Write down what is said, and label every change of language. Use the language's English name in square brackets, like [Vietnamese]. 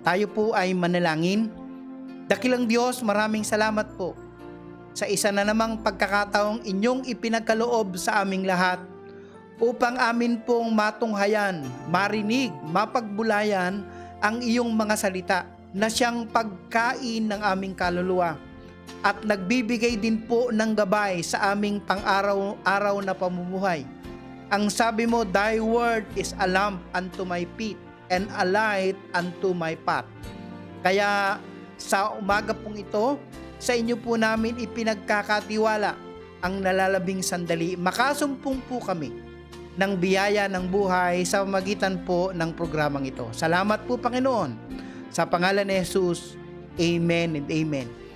[Filipino] Tayo po ay manalangin. Dakilang Diyos, maraming salamat po sa isa na namang pagkakataong inyong ipinagkaloob sa aming lahat upang amin pong matunghayan, marinig, mapagbulayan ang iyong mga salita na siyang pagkain ng aming kaluluwa at nagbibigay din po ng gabay sa aming pang-araw-araw na pamumuhay. Ang sabi mo, [English] Thy word is a lamp unto my feet and a light unto my path. [Filipino] Kaya sa umaga pong ito, sa inyo po namin ipinagkakatiwala ang nalalabing sandali. Makasumpong po kami ng biyaya ng buhay sa magitan po ng programang ito. Salamat po, Panginoon. Sa pangalan ni Jesus, Amen and Amen.